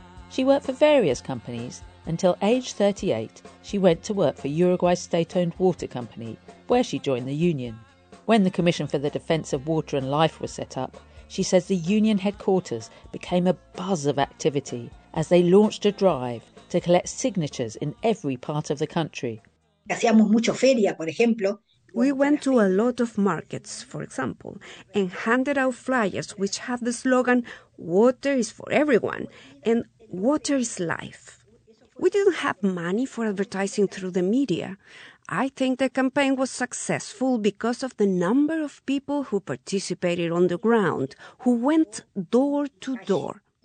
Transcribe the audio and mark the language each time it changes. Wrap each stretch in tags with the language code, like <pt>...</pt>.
<en>She worked for various companies until age 38, she went to work for Uruguay's state-owned water company, where she joined the union. When the Commission for the Defence of Water and Life was set up, she says the union headquarters became a buzz of activity as they launched a drive to collect signatures in every part of the country.</en> <es>Hacíamos mucho feria, por ejemplo.</es> <en>We went to a lot of markets, for example, and handed out flyers which had the slogan, water is for everyone, and water is life. We didn't have money for advertising through the media. I think the campaign was successful because of the number of people who participated on the ground, who went door to door.</en>